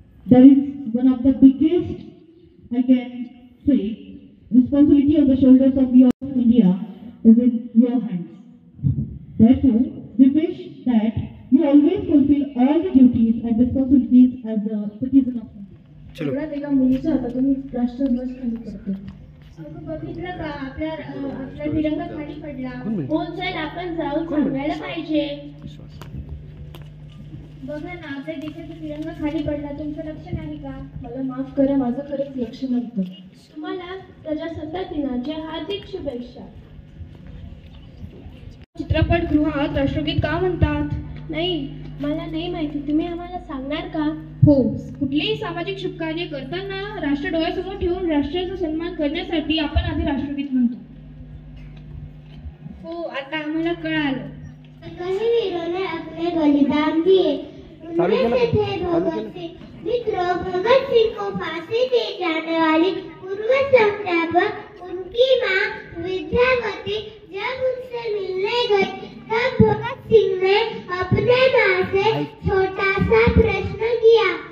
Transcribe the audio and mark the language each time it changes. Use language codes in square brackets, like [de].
[en] That is one of the biggest, I can say, responsibility on the shoulders of your India is in your hands. Therefore, we wish that you always fulfill all the duties and responsibilities as a citizen of India. [mr] एका मुलीच्या हातातून राष्ट्रध्वज खाली पडतो. बघितलं का आपला तिरंगा खाली पडला. हो चल आपण जाऊन सांगायला पाहिजे. बघा ना आपल्या देशाचा तिरंगा खाली पडला. तुमचं लक्ष नाही का? मला माफ करा, माझं खरंच लक्ष नव्हतं. तुम्हाला प्रजासत्ताक दिनाच्या हार्दिक शुभेच्छा. चित्रपटगृहात राष्ट्रगीत का म्हणतात? नाही मला नाही माहिती. तुम्ही आम्हाला सांगणार का? हो, कुठलेही सामाजिक शुभकार्य करताना राष्ट्र डोळ्यासमोर ठेवून राष्ट्राचा सन्मान करण्यासाठी आपण आधी राष्ट्रगीत म्हणतो. हो आता आम्हाला कळालं. [hi] कई वीरों ने अपने बलिदान दिए. उनमें से थे भगत सिंह. मित्रों, भगत सिंह को फांसी दी जाने वाली पूर्व संस्थापक उनकी मां विद्यावती जब उनसे मिलने गई तब भगत सिंह ने अपने मां से छोटा सा प्रश्न किया.